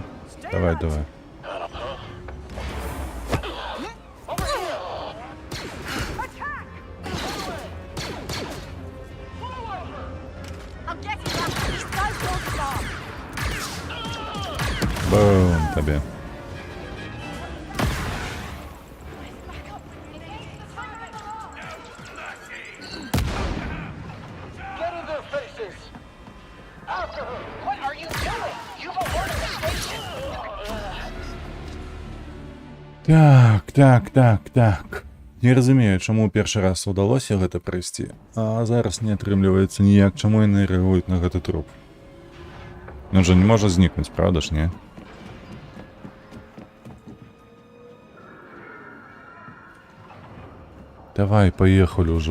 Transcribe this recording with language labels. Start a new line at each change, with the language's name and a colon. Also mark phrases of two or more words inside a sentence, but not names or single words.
Russian: Давай, давай. Бум, тебе.
English: Get in their faces. After her! What are you doing? You've alerted the station!
Belarusian: Так. Не разумею, чаму ў першы раз удалося гэта прайсці, а зараз не атрымліваецца ніяк, чаму яны рэагуюць на гэты труп. Ён жа не можа знікнуць, правда ж, не? Давай, поехали ўжо.